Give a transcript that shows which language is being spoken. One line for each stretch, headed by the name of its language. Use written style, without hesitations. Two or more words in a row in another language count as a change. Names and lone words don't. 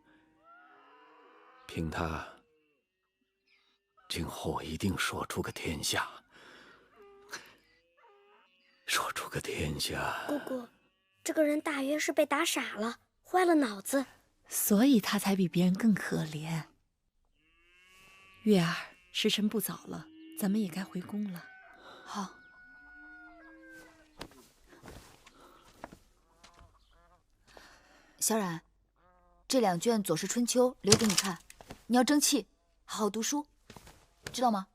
Chinese: 憑它，今後我一定說出個天下。說出個天下。姑姑，這個人大約是被打傻了，壞了腦子，所以他才比別人更可憐。月兒，時辰不早了，咱们也该回宫了。好。小冉，这2卷《左氏春秋》留给你看，你要争气，好好读书，知道吗？